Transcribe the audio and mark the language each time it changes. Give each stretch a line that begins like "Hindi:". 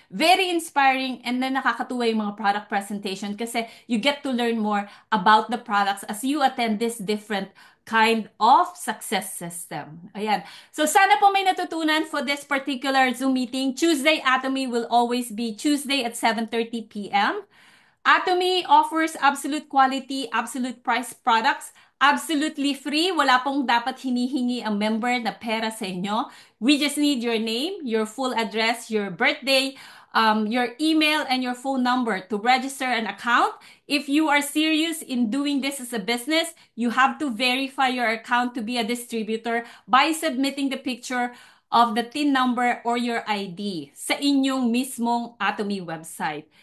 English: Very inspiring and then
Filipino: nakakatuwa yung mga product presentation kasi
English: you get to learn more about the products as you attend this different kind of success system. Ayan.
Filipino: So sana po may natutunan
English: for this particular Zoom meeting. Tuesday Atomy will always be Tuesday at 7:30 p.m. Atomy offers absolute quality, absolute price products, absolutely free.
Filipino: Wala pong dapat hinihingi ang member na pera sa inyo.
English: We just need your name, your full address, your birthday, your email, and your phone number to register an account. If you are serious in doing this as a business, you have to verify your account to be a distributor by submitting the picture of the TIN number or your ID
Filipino: sa inyong mismong Atomy website.